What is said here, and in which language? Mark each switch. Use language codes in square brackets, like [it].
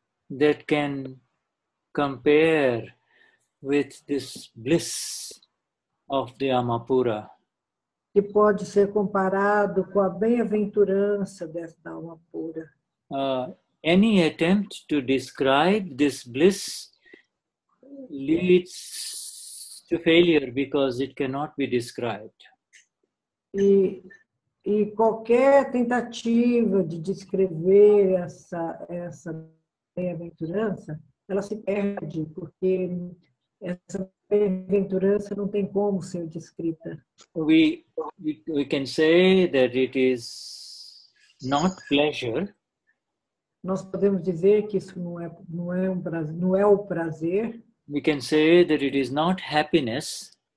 [en] that can compare with this bliss of the Amapura. [pt] que pode ser comparado com a bem-aventurança desta alma pura. [en] Any attempt to describe this bliss leads to failure because it cannot be described. [pt] E qualquer tentativa de descrever essa bem-aventurança, ela se perde, porque essa bem-aventurança não tem como ser descrita. [en] We can say that it is not pleasure. [pt] Nós podemos dizer que isso não é o prazer. [en] We can say that it is not happiness.